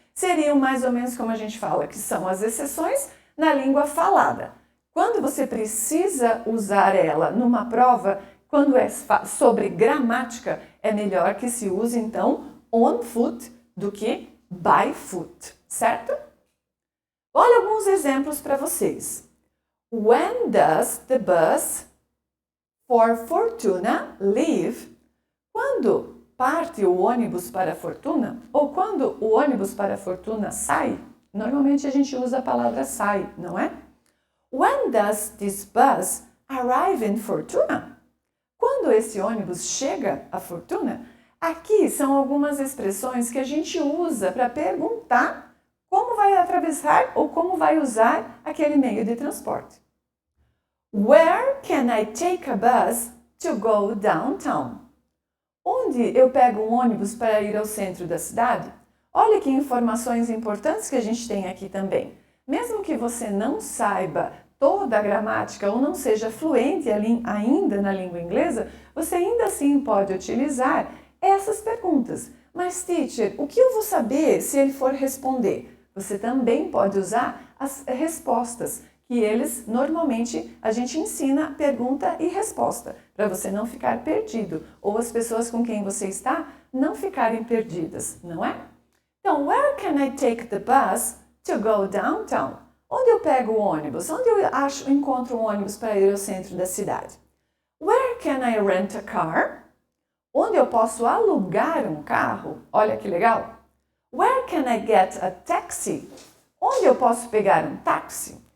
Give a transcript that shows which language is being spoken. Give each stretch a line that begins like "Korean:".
Portuguese: Seriam mais ou menos como a gente fala, que são as exceções na língua falada. Quando você precisa usar ela numa prova, quando é sobre gramática, é melhor que se use então
English: on foot
Portuguese: do que
English: by foot,
Portuguese: certo? Olha alguns exemplos para vocês.
English: When does the bus for Fortuna leave?
Portuguese: Quando parte o ônibus para Fortuna? Ou quando o ônibus para Fortuna sai? Normalmente a gente usa a palavra sai, não é?
English: When does this bus arrive in Fortuna?
Portuguese: Quando esse ônibus chega a Fortuna? Aqui são algumas expressões que a gente usa para perguntar como vai atravessar ou como vai usar aquele meio de transporte.
English: Where can I take a bus to go downtown?
Portuguese: Onde eu pego um ônibus para ir ao centro da cidade? Olha que informações importantes que a gente tem aqui também. Mesmo que você não saiba toda a gramática ou não seja fluente ainda na língua inglesa, você ainda assim pode utilizar essas perguntas. Mas, teacher, o que eu vou saber se ele for responder? Você também pode usar as respostas, que eles, normalmente, a gente ensina pergunta e resposta, para você não ficar perdido, ou as pessoas com quem você está não ficarem perdidas, não é? Então,
English: where can I take the bus to go downtown?
Portuguese: Onde eu pego o ônibus? Onde eu encontro um ônibus para ir ao centro da cidade?
English: Where can I rent a car?
Portuguese: Onde eu posso alugar um carro? Olha que legal!
English: Where can I get a taxi?
Portuguese: Onde eu posso pegar um táxi?